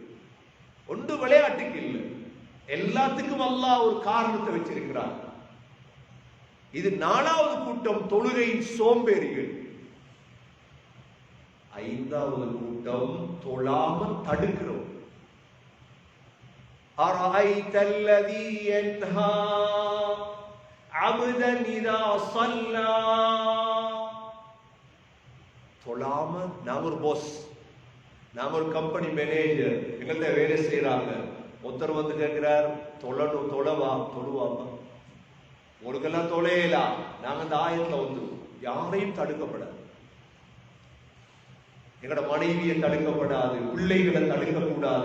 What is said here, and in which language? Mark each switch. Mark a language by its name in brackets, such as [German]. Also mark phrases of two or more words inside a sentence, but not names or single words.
[Tamil] ஒன்று விளையாட்டுக்கு இல்லை, எல்லாத்துக்கும் அல்லாஹ் ஒரு காரணத்தை வச்சிருக்கிறார். இது நாலாவது கூட்டம், தொழுகையின் சோம்பேறிகள். ஐந்தாவது கூட்டம் தொழாம தடுக்கிறோம். [Arabic] أَرَأَيْتَ الَّذِي يَنْهَى عَبْدًا إِذَا صَلَّى. [Tamil] தொழாம. நாம ஒரு பாஸ், நாம ஒரு [English] company manager, [Tamil] எங்கள்கிட்ட வேலை செய்யறாங்க. ஒருத்தர் வந்து கேட்கிறார், தொழணும், தொழுவாங்க. உங்களுக்கெல்லாம் தொலையலாம். நாங்க அந்த ஆயத்துல வந்து யாரையும் தடுக்கப்படாது. எங்கட மனைவியை தடுக்கப்படாது, பிள்ளைகளை தடுக்கக்கூடாது.